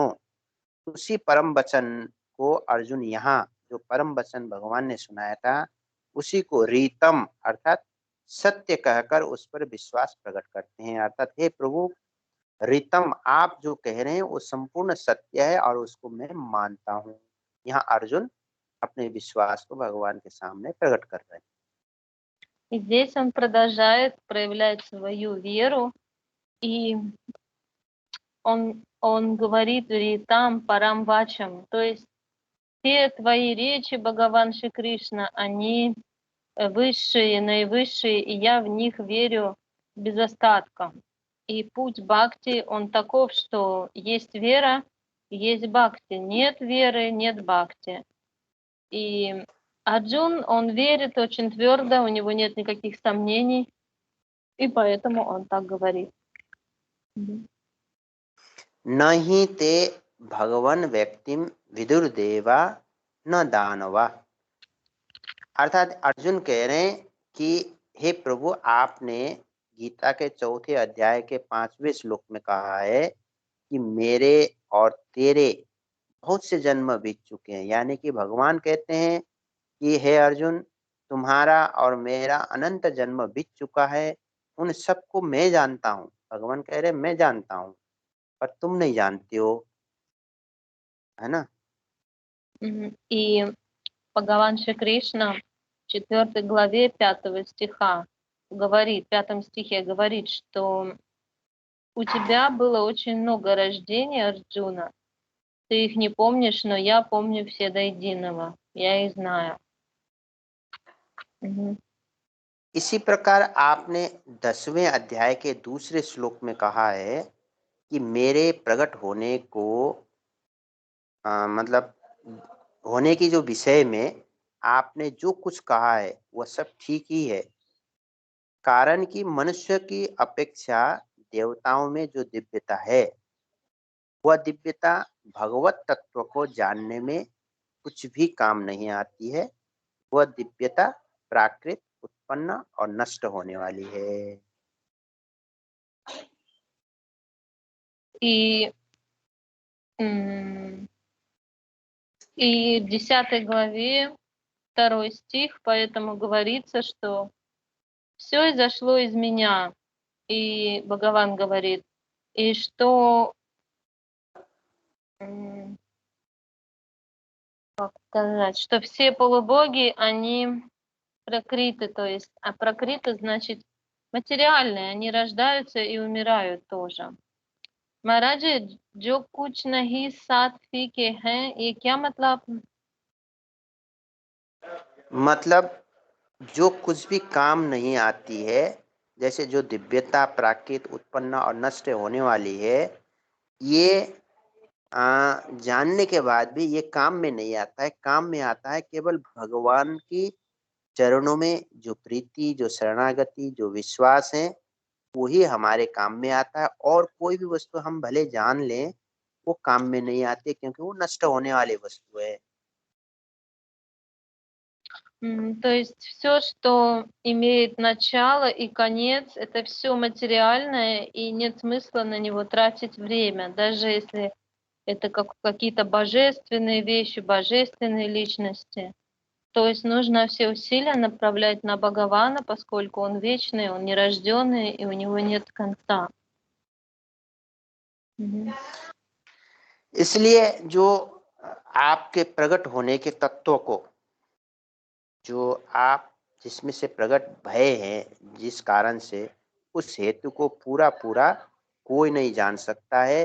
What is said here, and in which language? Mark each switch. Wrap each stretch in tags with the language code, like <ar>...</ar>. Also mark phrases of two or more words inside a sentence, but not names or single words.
<hi>उसी परम वचन को अर्जुन यहाँ जो परम वचन भगवान ने सुनाया था उसी को रीतम अर्थात सत्य कहकर उस पर विश्वास प्रकट करते हैं। अर्थात हे प्रभु, रीतम आप जो कह रहे हैं वो संपूर्ण सत्य है और उसको मैं मानता हूँ। यहाँ अर्जुन अपने विश्वास को भगवान के सामने प्रकट कर रहे हैं।</hi> <ru>И здесь он продолжает проявлять свою веру, и он говорит</ru> <sa>«ऋतम् परम् वचम्»,</sa> <ru>то есть все твои речи, Бхагаван Шри Кришна, они высшие, наивысшие, и я в них верю без остатка. И путь бхакти, он таков, что есть вера, есть бхакти. Нет веры, нет бхакти. И Арджун, он верит очень твердо, у него нет никаких сомнений, и поэтому он так говорит.</ru> <sa>न ही ते भगवन व्यक्तिम विदुर्देवा न दानवा।</sa> <hi>अर्थात अर्जुन कह रहे हैं कि हे प्रभु, आपने गीता के 4थे अध्याय के 5वें श्लोक में कहा है कि मेरे और तेरे बहुत से जन्म बीत चुके हैं। यानी कि भगवान कहते हैं कि हे अर्जुन, तुम्हारा और मेरा अनंत जन्म बीत चुका है, उन सबको मैं जानता हूँ। भगवान कह रहे मैं जानता हूँ, पर तुम नहीं जानते हो, है ना।</hi> <ru>И Бхагаван Шри Кришна в 4 главе 5 стиха говорит, в 5 стихе говорит, что у тебя было очень много рождений, Арджуна. Ты их не помнишь, но я помню все до единого. Я их знаю.</ru> <hi>इसी प्रकार आपने 10वें अध्याय के दूसरे श्लोक में कहा है कि मेरे प्रकट होने को मतलब होने की जो विषय में आपने जो कुछ कहा है वह सब ठीक ही है, कारण कि मनुष्य की अपेक्षा देवताओं में जो दिव्यता है वह दिव्यता भगवत तत्व को जानने में कुछ भी काम नहीं आती है। वह दिव्यता प्राकृत, उत्पन्न और नष्ट होने वाली है।</hi> <ru>И в 10 главе 2 стих, поэтому говорится, что все изошло из меня. И Бхагаван говорит, и что, как сказать, что все полубоги, они прокриты, то есть, а прокриты значит материальные, они рождаются и умирают тоже.</ru> <hi>महाराज जो कुछ नहीं साथ फीके हैं, ये क्या मतलब? मतलब जो कुछ भी काम नहीं आती है, जैसे जो दिव्यता प्राकृत, उत्पन्न और नष्ट होने वाली है, ये जानने के बाद भी ये काम में नहीं आता है। काम में आता है केवल भगवान की चरणों में जो प्रीति, जो शरणागति, जो विश्वास है, वही हमारे काम में आता है। और कोई भी वस्तु हम भले जान लें, वो काम में नहीं आती, क्योंकि वो नष्ट होने वाली वस्तु है।</hi> <ru>То есть все, что имеет начало и конец, это все материальное, и нет смысла на него тратить время, даже если это какие-то божественные вещи, божественные личности. То есть нужно все усилия направлять на Бхагавана, поскольку он вечный, он нерожденный, и у него нет конца.</ru> <hi>इसलिए जो आपके प्रकट होने के तत्व को, जो आप जिसमें से प्रकट भय है, जिस कारण से, उस हेतु को पूरा पूरा कोई नहीं जान सकता है।</hi>